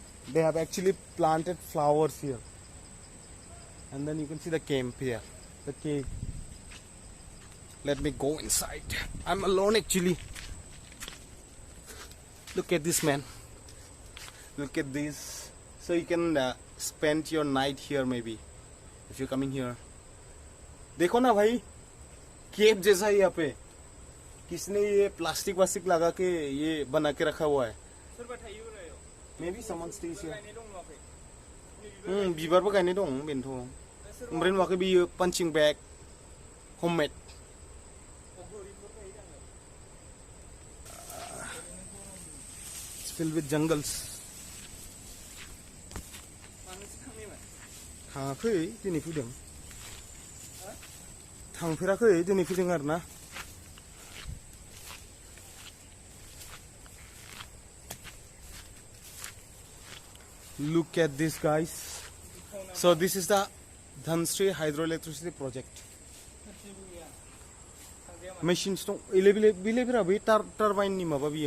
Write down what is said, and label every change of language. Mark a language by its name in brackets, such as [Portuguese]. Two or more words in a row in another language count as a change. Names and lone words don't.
[English] They have actually planted flowers here, and then you can see the camp here, the cave. Let me go inside. I'm alone actually. Look at this, man. Look at this. So you can spend your night here maybe if you're coming here. [Hindi] देखो ना भाई, केव जैसा है यहाँ पे. किसने ये प्लास्टिक वास्टिक लगा के ये बना के रखा हुआ है? [English] Maybe someone stays here. [Bodo] बिबारबो गायनाय दं बेनोथ'. ओमफ्राय नुवाखै बियो [English] punching bag, [Bodo] homemade. [English] It's filled with jungles. [Bodo] थाङाखै दिनै फैदों. थांफेराखै दिनै फैदों आरो ना. [English] Look at this, guys. So this is the Dhansri hydroelectricity project. Machines don't turbine [Bodo] ni maba biya.